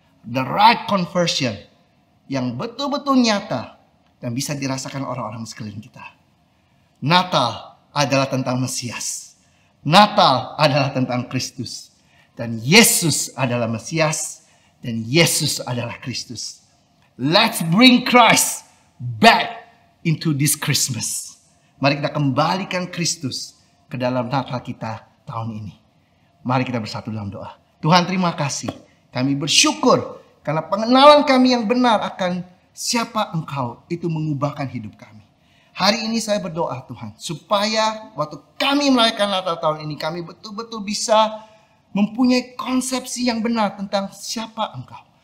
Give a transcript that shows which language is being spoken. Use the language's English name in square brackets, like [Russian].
[English] The right conversion [Indonesian] yang betul-betul nyata dan bisa dirasakan orang-orang sekeliling kita. Natal adalah tentang Mesias. Natal adalah tentang Kristus. Dan Yesus adalah Mesias. Dan Yesus adalah Kristus. [English] Let's bring Christ back into this Christmas. [Indonesian] Mari kita kembalikan Kristus ke dalam Natal kita tahun ini. Mari kita bersatu dalam doa. Tuhan, terima kasih. Kami bersyukur karena pengenalan kami yang benar akan siapa Engkau itu mengubahkan hidup kami. Hari ini saya berdoa Tuhan, supaya waktu kami merayakan Natal tahun ini, kami betul-betul bisa mempunyai konsepsi yang benar tentang siapa Engkau.